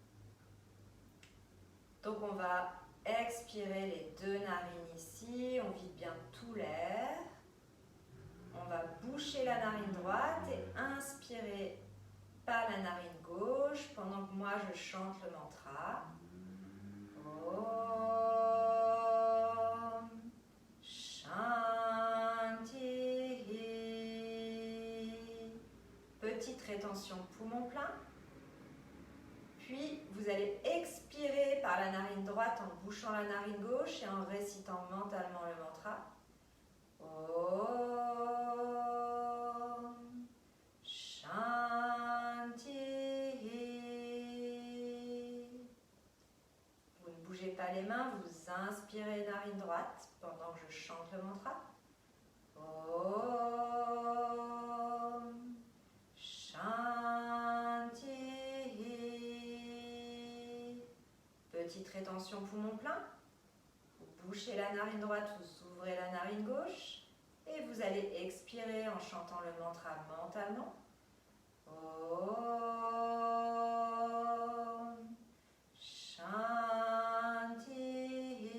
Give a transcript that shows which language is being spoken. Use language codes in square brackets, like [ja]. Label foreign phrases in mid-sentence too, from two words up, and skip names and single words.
[fr] Donc on va expirer les 2 narines ici, on vide bien tout l'air. On va boucher la narine droite et inspirer par la narine gauche pendant que moi je chante le mantra. [sa] ॐ शान्ति. [fr] Petite rétention poumon plein. Puis vous allez expirer par la narine droite en bouchant la narine gauche et en récitant mentalement le mantra. [sa] ॐ शान्ति. [fr] Vous ne bougez pas les mains, vous inspirez narine droite pendant que je chante le mantra. [sa] ॐ शान्ति. [fr] Petite rétention poumon plein. Vous bouchez la narine droite, vous ouvrez la narine gauche. Et vous allez expirer en chantant le mantra mentalement. [sa] ॐ शान्ति.